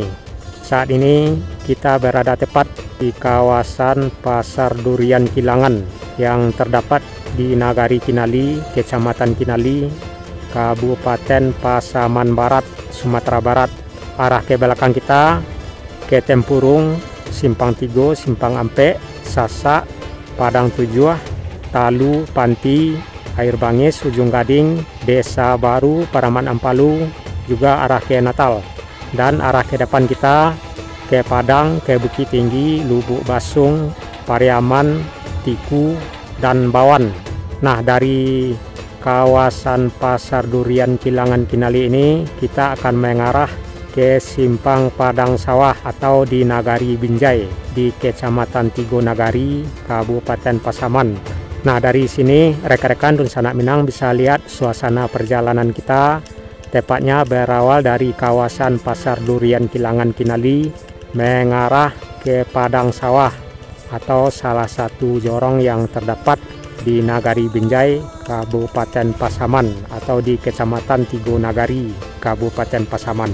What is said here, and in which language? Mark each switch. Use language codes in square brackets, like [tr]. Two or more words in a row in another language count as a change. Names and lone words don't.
[id] Saat ini kita berada tepat di kawasan Pasar Durian Kilangan yang terdapat di Nagari Kinali, Kecamatan Kinali, Kabupaten Pasaman Barat, Sumatera Barat. Arah ke belakang kita ke Tempurung, Simpang Tigo, Simpang Ampe, Sasak, Padang Tujuh, Talu, Panti, Air Bangis, Ujung Gading, Desa Baru, Paraman Ampalu, juga arah ke Natal. Dan arah ke depan kita ke Padang, ke Bukit Tinggi, Lubuk Basung, Pariaman, Tiku, dan Bawan. Nah, dari kawasan Pasar Durian Kilangan Kinali ini kita akan mengarah ke Simpang Padang Sawah atau di Nagari Binjai di Kecamatan Tigo Nagari, Kabupaten Pasaman. Nah, dari sini rekan-rekan dan sanak minang bisa lihat suasana perjalanan kita, tepatnya berawal dari kawasan Pasar Durian Kilangan Kinali mengarah ke Padang Sawah atau salah satu jorong yang terdapat di Nagari Binjai, Kabupaten Pasaman atau di Kecamatan Tigo Nagari, Kabupaten Pasaman.